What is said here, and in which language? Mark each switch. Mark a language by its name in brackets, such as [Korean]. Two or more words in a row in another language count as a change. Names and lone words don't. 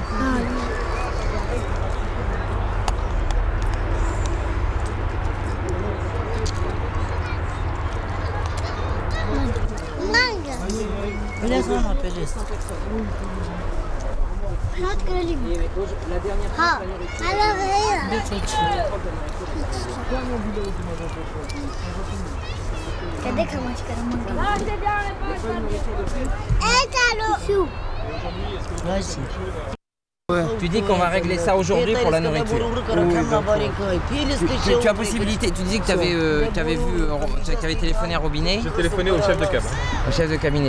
[French] Laisse-moi m'appeler. La dernière fois, [Portuguese] Cadê que eu vou te querer mandar? [French] Vas-y. Tu dis qu'on va régler ça aujourd'hui pour la nourriture. Tu as possibilité, tu disais que tu avais téléphoné à Robinet. J'ai téléphoné au chef de cab. Au chef de cabinet.